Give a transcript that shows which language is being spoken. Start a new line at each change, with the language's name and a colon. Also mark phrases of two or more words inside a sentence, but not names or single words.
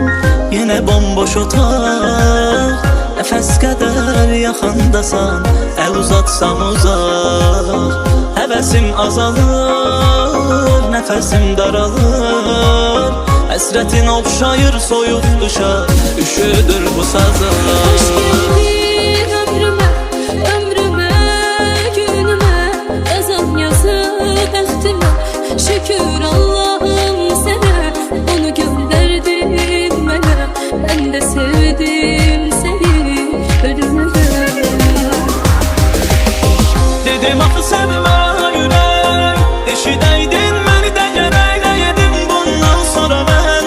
Azerbaijani: yenə bomboş otaq, nəfəs qədər yaxındasan, əl uzatsam uzaq. Həvəsim azalır, nəfəsim daralır, həsrətin oxşayır soyuq qışa, üşüdür bu sazlar.
Turkish: Hoş geldin ömrüme, ömrüme, günüme,
Azerbaijani: yazan yazı bəxtimə. Şükür Allah'ım sənə, onu göndərdin mənə.
Turkish: Ben de sevdim səni, ölüme
Azerbaijani: Dedim axı sevmə ürək, eşidəydin məni də gərək edim bundan sonra mən.